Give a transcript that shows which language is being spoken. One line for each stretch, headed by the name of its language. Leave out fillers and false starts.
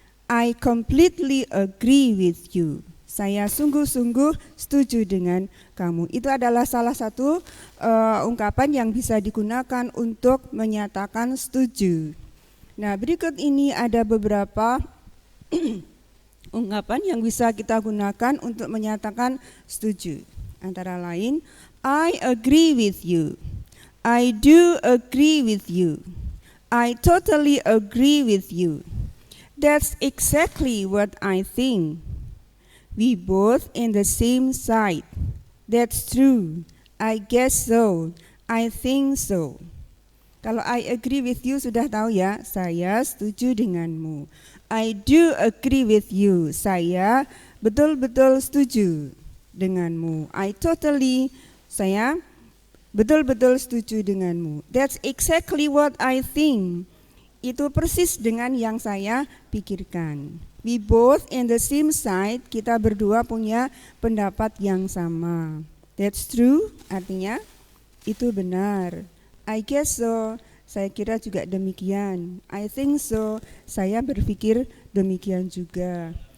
English: I completely agree with you.
Indonesian: Saya sungguh-sungguh setuju dengan kamu. Itu adalah salah satu ungkapan yang bisa digunakan untuk menyatakan setuju. Nah, berikut ini ada beberapa ungkapan yang bisa kita gunakan untuk menyatakan setuju. Antara lain,
English: I agree with you. I do agree with you. I totally agree with you. That's exactly what I think. We both in the same side. That's true. I guess so. I think so.
Indonesian: Kalau
English: I agree with you
Indonesian: sudah tahu ya, saya setuju denganmu.
English: I do agree with you.
Indonesian: Saya betul-betul setuju denganmu.
English: I totally,
Indonesian: saya betul-betul setuju denganmu.
English: That's exactly what I think.
Indonesian: Itu persis dengan yang saya pikirkan.
English: We both in the same side,
Indonesian: kita berdua punya pendapat yang sama.
English: That's true,
Indonesian: artinya itu benar.
English: I guess so,
Indonesian: saya kira juga demikian.
English: I think so,
Indonesian: saya berpikir demikian juga.